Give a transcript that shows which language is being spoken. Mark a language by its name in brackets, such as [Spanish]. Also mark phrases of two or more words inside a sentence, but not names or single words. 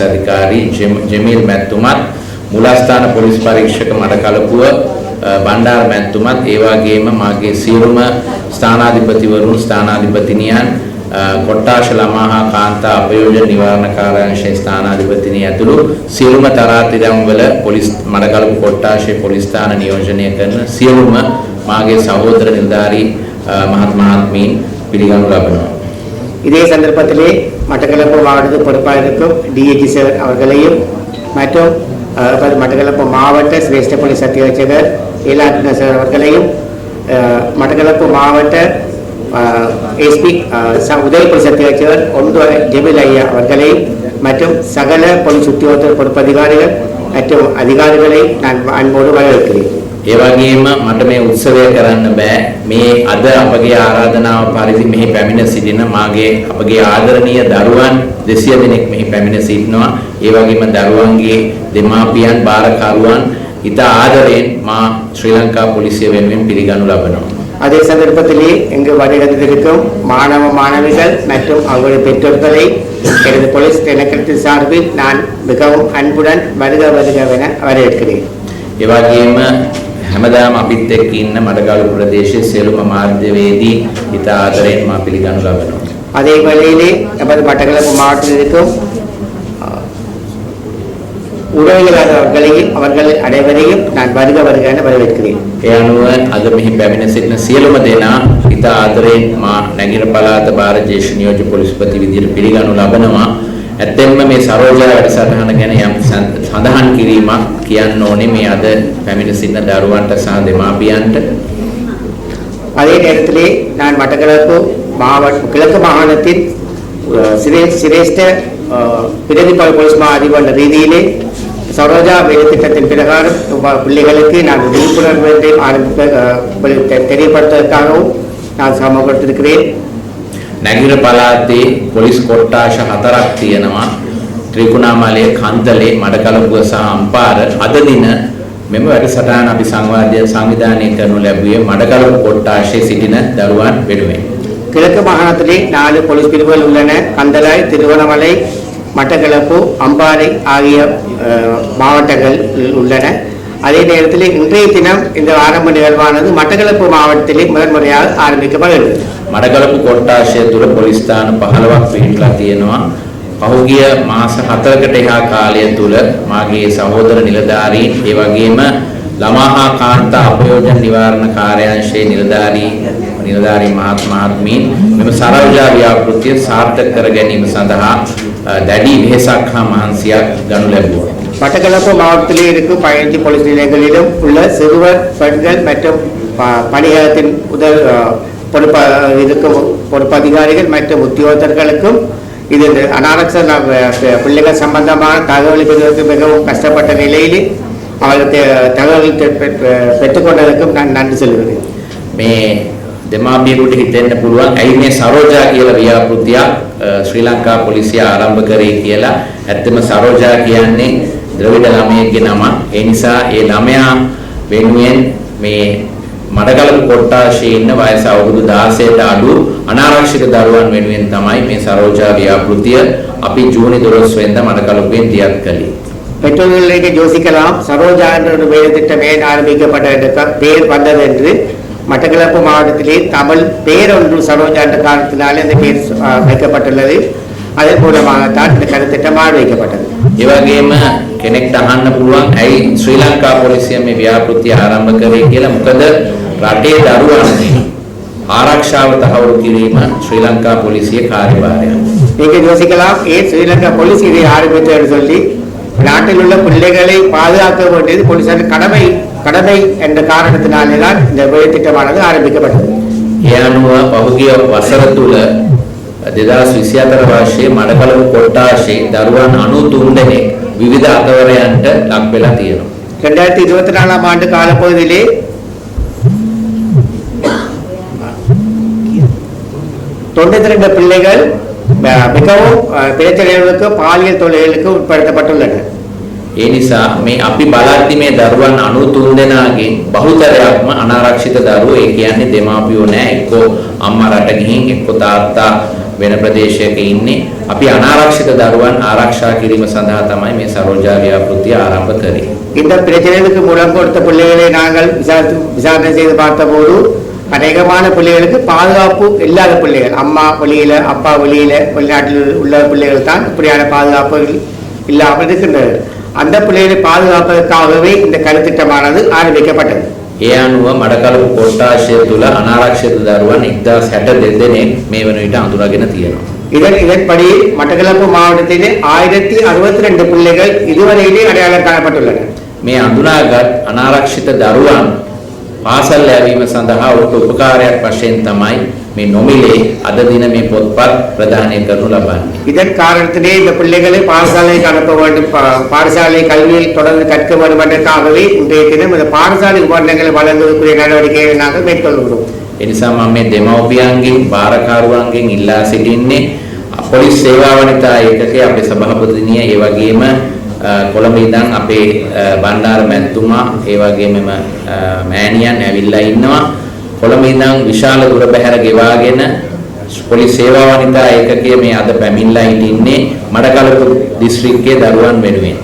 [Sinhala] අධිකාරී ජමීල් මැතිතුමත් මුලස්ථාන පොලිස් පරීක්ෂක මඩකලපුව බණ්ඩාර මැතිතුමත් ඒ වගේම මාගේ සියලුම ස්ථානාධිපතිවරුන් ස්ථානාධිපතිනියන් කොට්ටාශ ළමා හා කාන්තා අපයෝජන නිවාරණ කාර්යාංශයේ ස්ථානාධිපතිනිය ඇතුළු සියලුම තරාතිරම් වල පොලිස් මඩකලපුව කොට්ටාශයේ පොලිස් ස්ථාන නියෝජනය කරන සියලුම මාගේ සහෝදර නිලධාරී මහත්මීන් පිළිගනු ලබනවා. [Tamil] இதே சந்தர்ப்பத்திலே மட்டக்களப்பு மாவட்ட பொறுப்பாளருக்கும் டிஐஜி சார் அவர்களையும் மற்றும் மட்டக்களப்பு மாவட்ட சிரேஷ்ட போலீஸ் அத்தியட்சகர் ஏலாட்ன சார் அவர்களையும் மட்டக்களப்பு மாவட்ட எஸ்பி உதவி போலீஸ் அத்தியட்சகர் ஒன்று ஜெமில் ஐயா அவர்களையும் மற்றும் சகல போலீஸ் உத்தியோகத்தர் பொறுப்பதிகாரிகள் மற்றும் அதிகாரிகளை நான் அன்போடு வரவேற்கிறேன். [Sinhala] ඒ වගේම මට මේ උත්සවය කරන්න බෑ මේ අද අපගේ ආරාධනාව පරිදි මෙහි පැමිණ සිටින මාගේ අපගේ ආදරණීය දරුවන් 200 දෙනෙක් මෙහි පැමිණ සිටිනවා ඒ වගේම දරුවන්ගේ දෙමාපියන් බාරකරුවන් ඉතා ආදරයෙන් මා ශ්‍රී ලංකා පොලිසිය වෙනුවෙන් පිළිගනු ලබනවා. [Tamil] அதே சந்தர்ப்பத்திலே இங்கு வருகிறதிருக்கும் மாணவ மாணவிகள் மற்றும் அவர்களுடைய பெற்றோர்களை எனது போலீஸ் திணைக்களத்தின் சார்பில் நான் மிகவும் அன்புடன் வருக வருகவென வரவேற்கிறேன். [Sinhala] ඒ වගේම හැමදාම අපිත් එක්ක ඉන්න මඩකලපුව ප්‍රදේශයේ සියලුම මාධ්‍යවේදී ඉතා ආදරයෙන් මා පිළිගනු ලබනවා. [Tamil] அதே வேளையிலே நமது மட்டக்களப்பு மாவட்டத்தில் இருக்கும் உறவினர்களையும் அவர்கள் அனைவரையும் நான் வருக வருக என வரவேற்கிறேன். [Sinhala] ඒ අනුව අද මෙහි පැමිණ සිටින සියලුම දෙනා ඉතා ආදරයෙන් මා නැගින පළාත භාර ජ්‍යෙෂ්ඨ නියෝජ්‍ය පොලිස්පති විදිහට පිළිගනු ලබනවා. ඇත්තෙන්ම මේ සරෝජා වැඩසටහන ගැන යම් සඳහන් කිරීමක් කියන්න ඕනේ මේ අද පැමිණ සිටින දරුවන්ට සහ දෙමාපියන්ට. [Tamil] அதே நேரத்திலே நான் மட்டக்களப்பு மாவட்ட கிழக்கு மாகாணத்தின் சிரேஷ்ட பிரதி போலீஸ் மா அதிபர் ரீதியிலே சரோஜா வேலை திட்டத்தின் பிரகாரம் பிள்ளைகளுக்கு நான் விழிப்புணர்வை தெரியப்படுத்துவதற்காகவும் நான் சமூகத்திருக்கிறேன். [Sinhala] නැගින පළාතේ පොලිස් කොට්ටාශ 4ක් තියෙනවා. ත්‍රිකුණාමලය, කන්දලේ, මඩකලපුව සහ අම්පාර. අද දින මෙම වැඩසටහන අපි සංවිධානය කරනු ලැබුවේ මඩකලපුව කොට්ටාශයේ සිටින දරුවන් වෙනුවෙන්. [Tamil] கிழக்கு மாகாணத்திலே 4 போலீஸ் பிரிவுகள் உள்ளன. கந்தளாய், திருவண்ணாமலை, மட்டக்களப்பு, அம்பாறை ஆகிய மாவட்டங்கள் உள்ளன. அதே நேரத்தில் இன்றைய தினம் இந்த ஆரம்ப நிகழ்வானது மட்டக்களப்பு மாவட்டத்திலே முதன்முறையாக ආරම්භිකப்படுகிறது. [Sinhala] මඩකලපුව කොට්ටාශය තුළ පොලිස් ස්ථාන 15ක් පිහිටලා තියෙනවා. පහුගිය මාස 4කට එහා කාලය තුළ මාගේ සහෝදර නිලධාරීන් ඒ වගේම ළමා හා කාන්තා අපයෝජන නිවාරණ කාර්යාංශයේ නිලධාරී මහත්මීන් මෙම සරෝජා ව්‍යාපෘතිය සාර්ථක කර ගැනීම සඳහා දැඩි වෙහෙසක් හා මහන්සියක් ගනු ලැබුවා. [Tamil] மட்டக்களப்பு மாவட்டத்திலே இருக்கும் 15 போலீஸ் நிலையங்களிலும் உள்ள சிறுவர் பெண்கள் மற்றும் பணியாளத்தின் பொறுப்பதிகாரிகள் மற்றும் உத்தியோகத்தர்களுக்கும் இது அனாரக்ஷ பிள்ளைகள் சம்பந்தமான தகவலை பெறுவதற்கு மிகவும் கஷ்டப்பட்ட நிலையில் அவர்களுக்கு தகவல்கள் பெற்றுக்கொண்டதற்கும் நான் நன்றி சொல்கிறேன். [Sinhala] මේ දෙමාපියෙකුට හිතෙන්න පුළුවන් ඇයි මේ සරෝජා කියලා ව්‍යාපෘතියක් ශ්‍රී ලංකා පොලිසිය ආරම්භ කරේ කියලා. ඇත්තම සරෝජා කියන්නේ ද්‍රවිඩ ළමයෙක්ගේ නම. ඒ නිසා ඒ ළමයා වෙනුවෙන් මේ මඩකලපුව කොට්ටාශයේ ඉන්න වයස අවුරුදු 16ට අඩු අනාරක්ෂිත දරුවන් වෙනුවෙන් තමයි මේ සරෝජා ව්‍යාපෘතිය අපි ජූනි 12 වෙනිදා மடக்களப்புවෙන් දියත් කළේ. [Tamil] பெற்றோர்களுக்கு யோசிக்கலாம் சரோஜா என்ற ஒரு வேலை திட்டம் ஏன் ஆரம்பிக்கப்பட்ட பேர் வந்தது என்று. மட்டக்களப்பு மாவட்டத்திலே தமிழ் பேர் ஒன்று சரோஜா என்ற காரணத்தினாலே அந்த பேர் வைக்கப்பட்டுள்ளது. அதன் மூலமாகத்தான் இந்த கருத்திட்டம் ஆரம்பிக்கப்பட்டது. [Sinhala] ඒ වගේම කෙනෙක්ට අහන්න පුළුවන් ඇයි ශ්‍රී ලංකා පොලිසිය මේ ව්‍යාපෘතිය ආරම්භ කරේ කියලා. මොකද රටේ දරුවන්ගේ ආරක්ෂාව තහවුරු කිරීම ශ්‍රී ලංකා පොලිසියේ කාර්යභාරයක්. [Tamil] நீங்கள் யோசிக்கலாம் ஏன் ஸ்ரீலங்கா போலீஸ் இதை ஆரம்பித்தது சொல்லி. நாட்டில் உள்ள பிள்ளைகளை பாதுகாக்க வேண்டியது போலீசார் கடமை என்ற காரணத்தினாலே தான் இந்த வேலை திட்டமானது ஆரம்பிக்கப்பட்டது. [Sinhala] ඒ අනුව පහුගිය වසර තුල 2024 වර්ෂයේ මඩකලපුව කොට්ටාශයේ දරුවන් 93 දෙනෙක් විවිධ අතවරයන්ට ලක් වෙලා තියෙනවා. [Tamil] 2024 ஆண்டு காலப்பகுதியிலே 92 பிள்ளைகள் மிகவும் பிரச்சனைகளுக்கு பாலியல் தொழில்களுக்கு உட்படுத்தப்பட்டுள்ளனர். [Sinhala] ඒ නිසා මේ අපි බලද්දි මේ දරුවන් 93 දෙනාගෙන් බහුතරයක්ම අනාරක්ෂිත දරුවෝ. ඒ කියන්නේ දෙමාපියෝ නැහැ. එක්කෝ අම්මා රට ගිහින් එක්කෝ තාත්තා වෙන ප්‍රදේශයක ඉන්නේ. අපි අනාරක්ෂිත දරුවන් ආරක්ෂා කිරීම සඳහා තමයි මේ සරෝජා ව්‍යාපෘතිය ආරම්භ කරේ. [Tamil] இந்த பிரச்சனைகளுக்கு மூலம் கொடுத்த பிள்ளைகளை நாங்கள் விசாரணை செய்து பார்த்தபோது அநேகமான பிள்ளைகளுக்கு பாதுகாப்பு இல்லாத பிள்ளைகள், அம்மா வெளியில அப்பா வெளியில வெளிநாட்டில் உள்ள பிள்ளைகள் தான் இப்படியான பாதுகாப்பு இல்லாமல் இருக்கின்றது. அந்த பிள்ளைகளை பாதுகாப்பதற்காகவே இந்த கருத்திட்டமானது ஆரம்பிக்கப்பட்டது. [Sinhala] ඒ අනුව මඩකලපු කොට්ටාශය තුල අනාරක්ෂිත දරුවන් 1062 දෙනෙක් මේ වන විට අඳුරගෙන තියෙනවා. [Tamil] இதன்படி மட்டக்களப்பு மாவட்டத்திலே 1062 பிள்ளைகள் இதுவரையிலே அடையாளம் காணப்பட்டுள்ளன. [Sinhala] මේ අඳුනාගත් අනාරක්ෂිත දරුවන් පාසල් යැවීම සඳහා ඔවුන්ට උපකාරයක් වශයෙන් තමයි මේ නොමිලේ අද දින මේ පොත්පත් ප්‍රදානය කරනු ලබන්නේ. [Tamil] இதன் காரணத்திலே இந்த பிள்ளைகளை பாடசாலைக்கு அனுப்ப வேண்டும், பாடசாலை கல்வியில் தொடர்ந்து கற்க வேண்டும் என்பதற்காகவே இன்றைய தினம் இந்த பாடசாலை உபகரணங்களை வழங்குவதற்குரிய நடவடிக்கைகளை நாங்கள் மேற்கொள்கிறோம். [Sinhala] ඒ නිසා මම මේ දෙමව්පියන්ගෙන් භාරකාරුවන්ගෙන් ඉල්ලා සිටින්නේ පොලිස් සේවා වනිතා ඒකකයේ අපේ සභාපතිනිය, ඒ වගේම කොළඹ ඉඳන් අපේ බණ්ඩාර මැතිතුමා, ඒ වගේම මෑණියන් ඇවිල්ලා ඉන්නවා. කොළඹ ඉඳන් විශාල දුර බැහැර ගෙවාගෙන පොලිස් සේවා වනිතා ඒකකයේ මේ අද පැමිණලා ඉන්නේ මඩකලපු දිස්ත්‍රික්කයේ දරුවන් වෙනුවෙන්.